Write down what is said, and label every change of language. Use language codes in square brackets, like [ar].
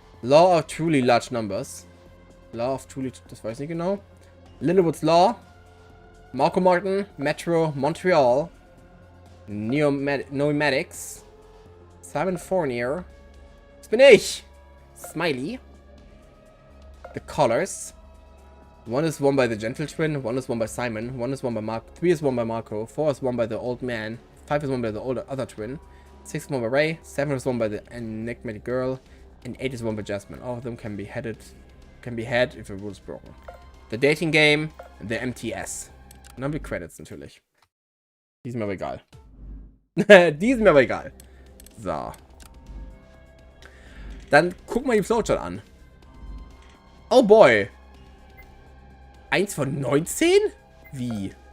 [en] Law of Truly Large Numbers. [de] Law of Truly, das weiß ich nicht genau. [en] Littlewood's Law. Marco Martin. Metro Montreal. Nomadics. Simon Fournier. [de] Das bin ich. [en] Smiley. The Colors. One is won by the Gentle Twin. One is won by Simon. One is won by Mark. 3 is won by Marco. 4 is won by the Old Man. 5 is won by the other twin. 6 is won by Ray. 7 is won by the enigmatic girl. And 8 is won by Jasmine. All of them can be had if the rule is broken. The Dating Game. The MTS. [de] Und dann haben wir Credits natürlich. Die sind mir aber egal. Die sind mir aber egal. So. Dann guck mal die Flowchart an. [en] Oh boy. [de] 1 von 19? Wie?